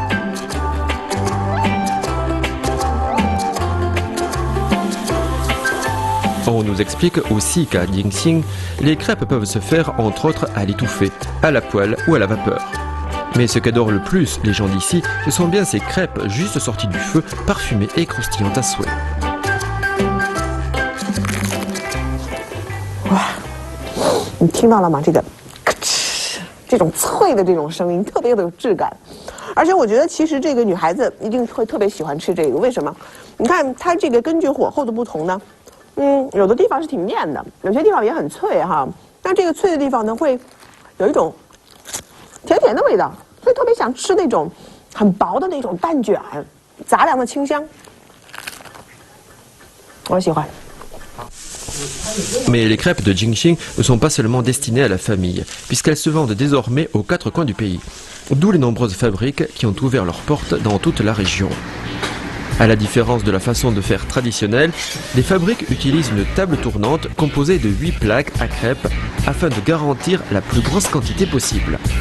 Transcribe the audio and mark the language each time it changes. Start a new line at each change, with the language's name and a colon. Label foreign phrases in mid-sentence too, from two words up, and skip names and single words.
French: On nous explique aussi qu'à Jingxing, les crêpes peuvent se faire entre autres à l'étouffée, à la poêle ou à la vapeur. Mais ce qu'adorent le plus les gens d'ici, ce sont bien ces crêpes juste sorties du feu, parfumées et croustillantes à souhait.
Chinese: 哇，你听到了吗？这个咔哧，这种脆的这种声音特别的有质感， 而且我觉得其实这个女孩子一定会特别喜欢吃这个，为什么？你看它这个根据火候的不同呢，有的地方是挺面的，有些地方也很脆哈。但这个脆的地方呢，会有一种甜甜的味道，所以特别想吃那种很薄的那种蛋卷，杂粮的清香，我喜欢。
French: Mais les crêpes de Jingxing ne sont pas seulement destinées à la famille, puisqu'elles se vendent désormais aux 4 coins du pays, d'où les nombreuses fabriques qui ont ouvert leurs portes dans toute la région. À la différence de la façon de faire traditionnelle, les fabriques utilisent une table tournante composée de 8 plaques à crêpes afin de garantir la plus grosse quantité possible.